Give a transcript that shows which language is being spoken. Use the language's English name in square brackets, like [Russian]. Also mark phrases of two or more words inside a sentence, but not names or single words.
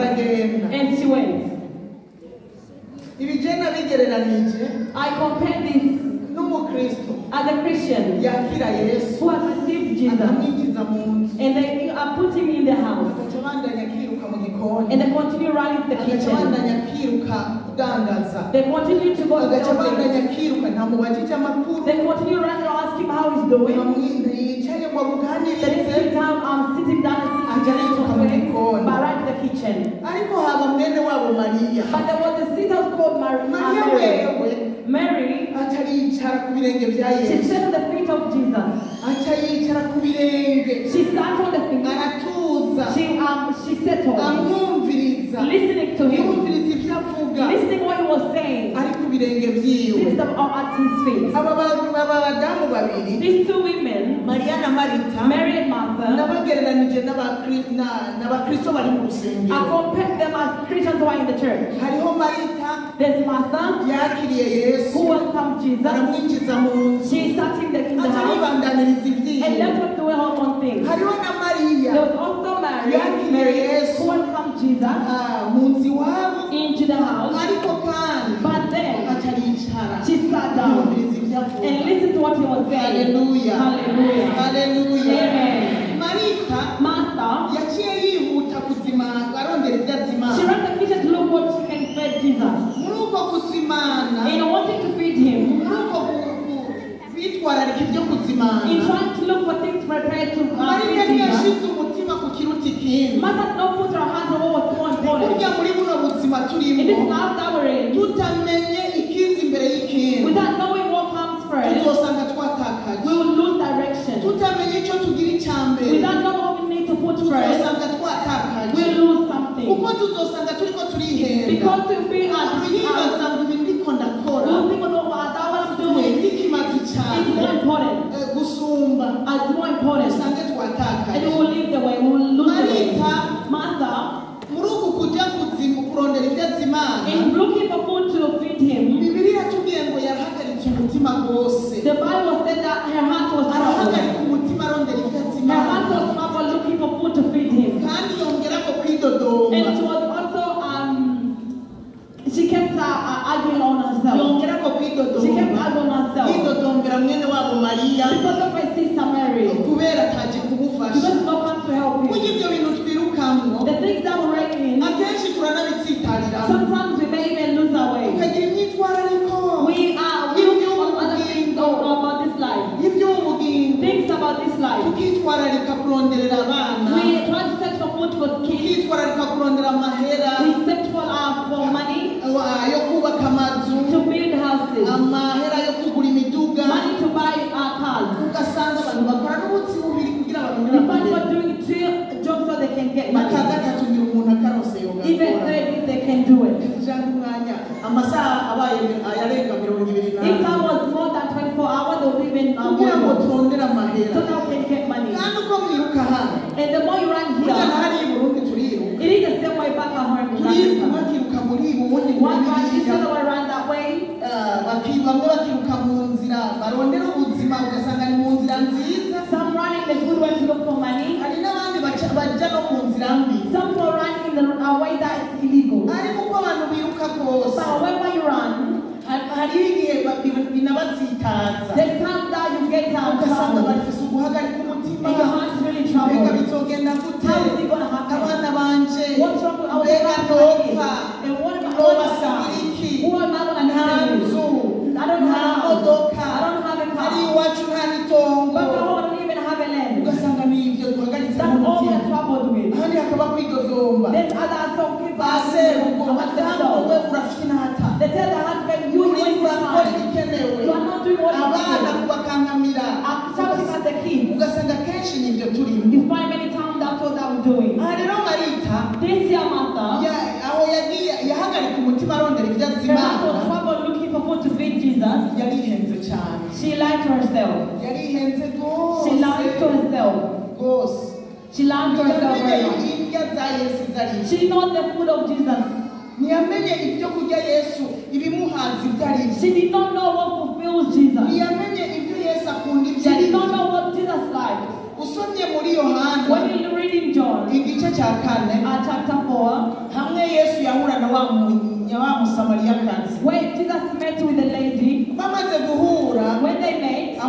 [English] And she went. I compare this as a Christian who has received Jesus. And they put him in the house. [Rundi] gikoni [English] and they continue running to the kitchen. [Rundi] agacabandanya akiruka kudandaza [English] They continue to go to the [Rundi] agacabandanya [English] office. [Rundi] akiruka ntamubajije amakuru [English] They continue running to ask him how he's doing. [Rundi] yicaye ngo [English] They [Rundi] amuganirize [English] sit down, sitting down and sitting down but right to the kitchen. [Rundi] ariko haba mwene wabo Mariya [English] But there was a sister called [Rundi] Mariya wewe [English] Mary. [Rundi] aca yicara ku birenge bya [English] She [Rundi] Yesu [English] sat on the feet of Jesus. [Rundi] aca yicara ku birenge [English] She sat on the feet. [Rundi] aratuza [English] She settled, [Rundi] amwumviriza [English] listening to him, [Rundi] yumviriza ibyo avuga [English] listening what he was saying. [Rundi] ari ku birenge byiwe [English] Sits them all at his feet. [Rundi] aba badamu babiri [English] These two women, [Rundi] Mariya na Marita [English] Mary and Martha, [Rundi] nabagereranije n'abakristo bari mu [English] I [Rundi] rusengero [English] compared them as Christians who are in the church. [Rundi] hariho Marita [English] There's Martha, [Rundi] yakiriye Yesu [English] who welcomed Jesus. [Rundi] aramwinjiza mu nzu [English] She sat in the [Rundi] aca [English] house [Rundi] yibandaniriza [English] and [Rundi] ibyiwe [English] left her doing her own thing. [Rundi] hariho na Mariya [English] There was also Mary, [Rundi] yakiriye Yesu [English] who welcomed Jesus [Rundi] mu nzu iwabo [English] into the house. [Rundi] ariko kandi [English] But then [Rundi] aca yicara [English] she sat down [Rundi] yumviriza ibyo avuga [English] and listened to what he was saying. Hallelujah. Hallelujah. Hallelujah. Amen. [Rundi] Marita [English] Martha, [Rundi] yaciye yihuta kuzimana arondera ibyo [English] she [Rundi] azimana [English] ran the kitchen to look what she can feed Jesus. [Rundi] muri uko kuzimana [English] In wanting to feed him, [Rundi] muri uko bitwararika ibyo kuzimana [English] in trying to look for things prepared to [Rundi] Marita [English] feed Jesus, [Rundi] ntiyashize umutima ku kiruta ikindi [English] Martha did not put her hands on what was more important. [Rundi] burya muri buno buzima [English] In this [Rundi] turimo [English] life that we're in, [Rundi] tutamenye ikinzi imbere y'ikindi [English] without knowing what comes first, [Rundi] tuzosanga twatakaje [English] we will lose direction. [Rundi] tutamenye icyo tugira icya mbere [English] Without knowing what we need to put first, [Rundi] tuzosanga twatakaje [English] we will lose something. [Rundi] kuko tuzosanga turiko turihenda [English] Because to be at [Rundi] yibaza ngo ibi ndiko ndakora [English] one thing about what I'm doing [Rundi] n'ikimazi [English] is [Rundi] cyane [English] more important. [Rundi] gusumba [English] It's more important. [Rundi] usange [English] And [Rundi] twatakaje [English] we will leave the way, we will lose the way. [Rundi] Marita [English] Martha, [Rundi] muri uku kujya kurondera ibyo azimana [English] in looking for food to feed him, [Rundi] bibiliya yatubwiye ngo yarahagaritse umutima rwose [English] the Bible said that her heart was troubled. [Rundi] arahagarika umutima arondera ibyo [English] Her heart [Rundi] azimana [English] was troubled looking for food to feed him. [Rundi] kandi yongera ko kwidodoma [English] And she was also, she kept arguing on herself. [Rundi] yongera ko [English] She kept [Rundi] kwidodoma [English] arguing on herself. [Rundi] yidodombera mwene wabo Mariya [English] Because of her sister Mary. [Rundi] kubera ataje kumufasha [English] Because no one to help [Rundi] burya [English] him. [Rundi] ibyo bintu twirukamwo [English] The things that we're in, [Rundi] akenshi turanabitsitarira [English] sometimes we may even lose our way. [Rundi] ukagira imyitwarariko [English] We know other things about this life. [Rundi] iby'ubugingo [English] Things about this life. [Rundi] tukitwararika kuronderera abana [English] We try to search for food for kids. [Rundi] tukitwararika kurondera amahera [English] We search for money [Rundi] yo kubaka amazu [English] to build houses, [Rundi] amahera yo kugura imiduga [English] money to buy cars. [Rundi] ugasanga abantu bakora n'ubutsi bubiri kugira [English] We [Rundi] barondere [English] find [Rundi] amahera [English] people doing two jobs so they can get money. [Rundi] aka gatatu ngira umuntu akarose [English] Even [Rundi] yogakora [English] third if they can do it. [Rundi] cyangwa umwanya amasaha abaye ayarenga 24 [English] If time was more than 24 hours, they would even [Rundi] kugira ngo [English] more. [Rundi] turondere amahera [English] So that we can get money. [Rundi] kandi uko mwiruka hano [English] And the more you run [Rundi] burya [English] here, [Rundi] ntahari i Burundi turiruka [English] it is the same way back at home in [Rundi] turiruka [English] Africa. [Rundi] bakiruka muri ibi ubundi muri [English] One run this [Rundi] biriya [English] other one run that way. [Rundi] bamwe bakiruka mu nzira barondera ubuzima ugasanga ni mu nzira nziza [English] Some running the good way to look for money. [Rundi] hari n'abandi bajya no mu nzira mbi [English] Some people run in the way that is illegal. [Rundi] ariko uko abantu biruka kose [English] But wherever you run, [Rundi] hari igihe binabatsitaza [English] there's time that you get [Rundi] ugasanga [English] trouble. [Rundi] bafise uguhagarika umutima [English] And your heart is really [Rundi] mbega [English] troubled. [Rundi] bizogenda gute [English] How is it going to happen? [Rundi] abana banje [English] What's wrong with our [Rundi] mbega ntopfa [English] And what about [Rundi] nobasigira iki [English] who am I going to [Rundi] nta [English] have? [Rundi] nzu [English] I don't [Rundi] nta [English] have a house. [Rundi] modoka [English] I don't have a [Rundi] hari [English] car. [Rundi] iwacu nta n'itongo [English] But I don't even have a land. [Rundi] ugasanga ni ibyo duhagaritse [English] That's all we [Rundi] umutima [English] are troubled with. [Rundi] ahandi hakaba kwidodoma [English] There's other some people [Rundi] ase ubwo [English] among [Rundi] madamu we [English] themselves. [Rundi] urafinata [English] They tell the husband, you [Rundi] uri [English] waste your [Rundi] urakora [English] time. [Rundi] ibikenewe [English] You are not doing what you [Rundi] abana [English] do. [Rundi] kubakankamira [English] I'm shouting at the kids. [Rundi] ugasanga kenshi ni ibyo turimo [English] You find many times that's what I'm doing. [Rundi] aha rero Marita [English] This year, Martha, [Rundi] aho yagiye yahagarika umutima arondera ibyo [English] her heart was [Rundi] azimana [English] troubled looking for food to feed Jesus. [Rundi] yarihenze cyane [English] She lied to herself. [Rundi] yarihenze [English] She lied to [Rundi] rwose [English] herself. [Rundi] rwose [English] She lied to herself very much. [Rundi] indya za Yesu zari [English] She knows the food of Jesus. [Rundi] ntiyamenye ibyo kurya Yesu ibimuhaza ibyo ari byo [English] She did not know what fulfills Jesus. [Rundi] ntiyamenye ibyo Yesu akunda ibyo [English] She [Rundi] ari [English] did [Rundi] byo [English] not know what Jesus liked. [Rundi] usomye muri Yohana [English] When you read in John, [Rundi] igice cya 4 [English] chapter 4, [Rundi] hamwe Yesu yahura na wa musamariyakazi [English] when Jesus met with the lady, [Rundi] bamaze guhura [English] when they met,